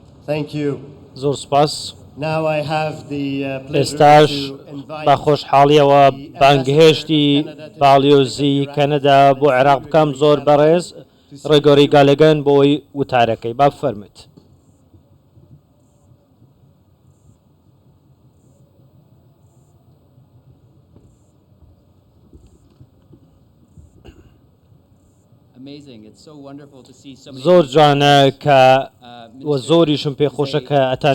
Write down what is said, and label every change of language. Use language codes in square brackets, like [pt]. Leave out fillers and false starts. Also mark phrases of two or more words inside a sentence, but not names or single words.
[en] Thank you. [ckb] زۆر سپاس. [en] Now I have the pleasure [ckb] ئێستاش [en] to invite [ckb] بە خۆشحاڵیەوە بانگهێشتی باڵیۆزی کەنەدا بۆ عێراق بکەم زۆر بەڕێز ڕێگۆری گالەگەن بۆی وتارەکەی با بفەرمێت. زۆر جوانە کە وە زۆریشم پێخۆشە کە ئەتان